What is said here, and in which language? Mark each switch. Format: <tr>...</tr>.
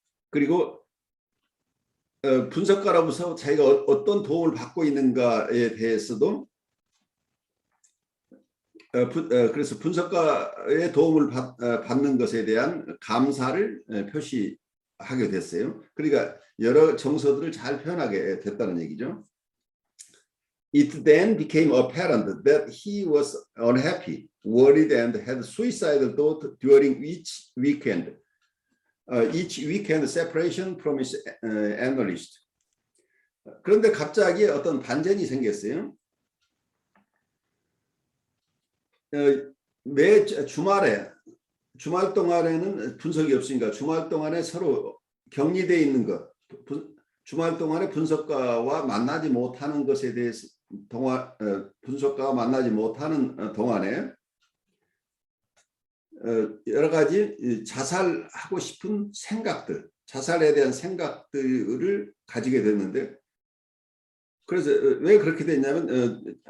<ko>그리고 분석가로부터 자기가 어떤 도움을 받고 있는가에 대해서도 그래서 분석가의 도움을 받는 것에 대한 감사를 표시하게 됐어요. 그러니까 여러 정서들을 잘 표현하게 됐다는 얘기죠.</ko> <en>It then became apparent that he was unhappy, worried, and had suicidal thoughts during each weekend separation from his analyst.</en> <ko>그런데 갑자기 어떤 반전이 생겼어요. 매 주말 동안에는 분석이 없으니까 주말 동안에 서로 격리되어 있는 것, 주말 동안에 분석가와 만나지 못하는 것에 대해서 분석가와 만나지 못하는 동안에 여러 가지 자살하고 싶은 생각들, 자살에 대한 생각들을 가지게 됐는데, 그래서 왜 그렇게 됐냐면</ko>